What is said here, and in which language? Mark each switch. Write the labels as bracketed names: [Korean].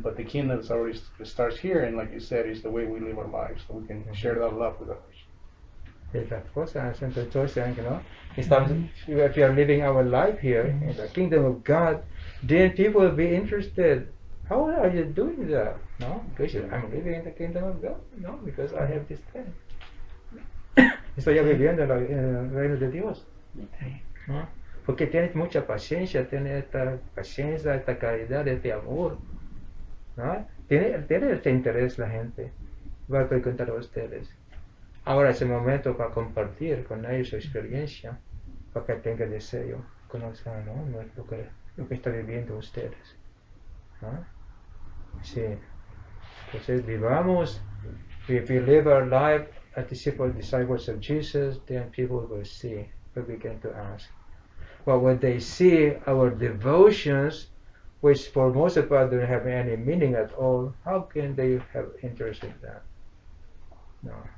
[English] But the kingdom already starts here, and like you said, is the way we live our lives, so we can share that love with others. [Spanish] Esas cosas, entonces, ¿no? [English] Estamos, if we are living our life here in the kingdom of God, then people will be interested. How are you doing that? No, because I'm living in the kingdom of God. No, because I have this thing. [Spanish] Estoy viviendo en el reino de Dios. ¿No? Porque tienes mucha paciencia, tienes esta paciencia, esta caridad, este amor. ¿No? Tiene este interés la gente. Va a preguntar a ustedes. Ahora es el momento para compartir con ellos su experiencia, para que tengan deseo, conocer, ¿no? Lo que está viviendo ustedes. ¿No? Sí. Entonces vivamos, [English] if we live our life as disciples of Jesus, then people will see, will begin to ask. But when they see our devotions, which for most of us don't have any meaning at all, how can they have interest in that? No.